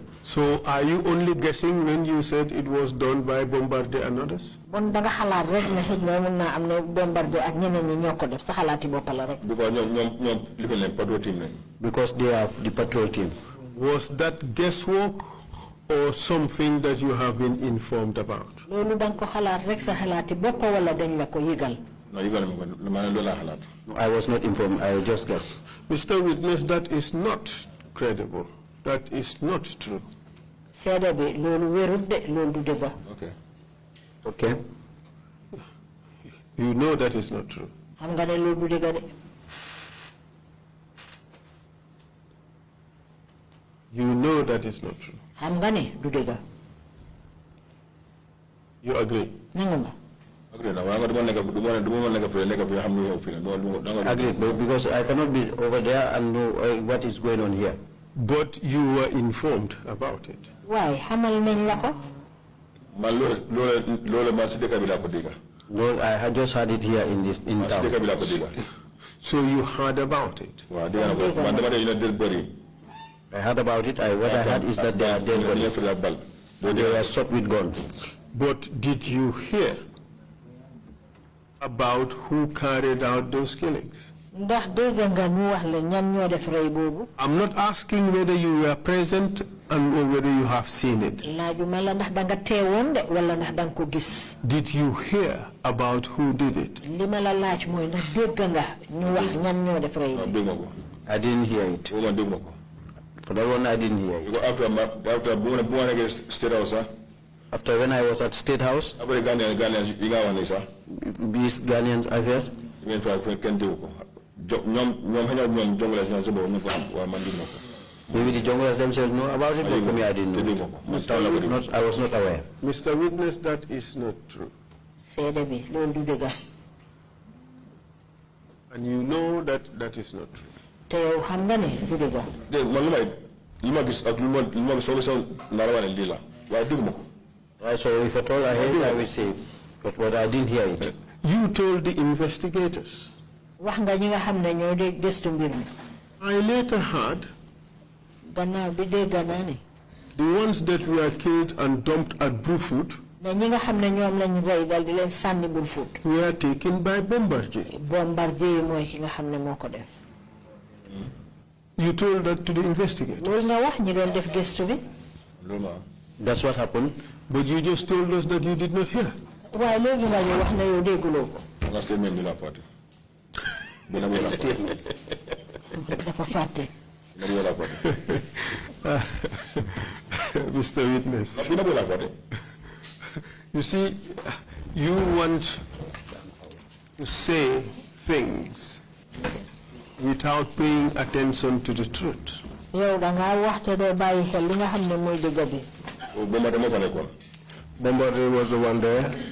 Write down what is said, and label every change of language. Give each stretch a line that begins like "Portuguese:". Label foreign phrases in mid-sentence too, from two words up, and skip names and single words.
English: So are you only guessing when you said it was done by Bombardier and others?
Wolof: Bon da nga xalaat rek ne xëj na mun naa am ne Bombardier ak ñeneen ñi ñoo ko def sa xalaati bopp la rek. Because ñoom lifin leen
English: patrol team
Wolof: lañ.
English: Because they are the patrol team. Was that guesswork or something that you have been informed about?
Wolof: Loolu dang ko xalaat rek sa xalaati bopp wala dañ la ko yëgal. No, yëgal ma ko man loolu laa xalaat.
English: I was not informed. I just guessed. Mr. Witness, that is not credible. That is not true.
Wolof: Seede bi loolu wérut de loolu du dëgg.
English: Okay. Okay. You know that is not true.
Wolof: Xam nga ne loolu du dëgg de.
English: You know that is not true.
Wolof: Xam nga ne du dëgg.
English: You agree?
Wolof: Nangu nga. Agree na waaye duma nekk fi xam lu xew fi
English: Agreed, because I cannot be over there and know what is going on here. But you were informed about it.
Wolof: Waaye xamal nañ la ko. Man loolu man si dëkk bi laa ko dégg.
English: No, I had just heard it here in
Wolof: Man si dëkk
English: town.
Wolof: bi laa ko dégg.
English: So you heard about it?
Wolof: Waaw dégg naa ko man dama dee
English: dead body. I heard about it. What I heard is that they are dead bodies. They were shot with guns. But did you hear about who carried out those killings?
Wolof: Ndax dégg nga ñu wax la ñan ñoo def rey boobu.
English: I'm not asking whether you were present or whether you have seen it.
Wolof: Laajuma la ndax danga teewoon de wala ndax danga ko gis.
English: Did you hear about who did it?
Wolof: Li ma la laaj mooy ndax dégg nga ñu wax ñan ñoo def rey bi. Dégg ma ko.
English: I didn't hear it.
Wolof: Man dégg ma ko.
English: For that one, I didn't hear it.
Wolof: After bu ma nekkee State House sax.
English: After when I was at State House,
Wolof: Après Ghanaians yi nga wax ni sax.
English: these Ghanaian affairs,
Wolof: ngeen fa kenn dégg ko. ñoom xëy na ñoom jongalation ñoom si boobu ñu ko xam waaye man dégg ma ko.
English: maybe the junglers themselves know about it, but for me, I didn't know. I was not aware. Mr. Witness, that is not true.
Wolof: Seede bi loolu du dëgg.
English: And you know that that is not true.
Wolof: Te yow xam nga ne du dëgg. dégg man li ma gis ak li ma gis soo gisee nara wane lii la waaye dégg ma ko.
English: Right, so if at all I heard it, I will say, but I didn't hear it. You told the investigators.
Wolof: Wax nga ñi nga xam ne ñoo de gëstu mbir mi.
English: I later heard
Wolof: Gannaaw bi dégg naa ne.
English: the ones that were killed and dumped at Brufut
Wolof: ne ñi nga xam ne ñoom lañ rey dal di leen sànni bul fuut.
English: were taken by Bombardier.
Wolof: Bombardier mooy ki nga xam ne moo ko def.
English: You told that to the investigators.
Wolof: loolu nga wax ñi doon def gëstu bi. loolu ma
English: That's what happened. But you just told us that you did not hear.
Wolof: waaye léegi nga ñu wax ne yow dégguloo ko. nga statement bi la fàtte. dina ko la fàtte. dafa fàtte. dina ko la fàtte.
English: Mr. Witness, you see, you want to say things without paying attention to the truth. Bombardier was the one there.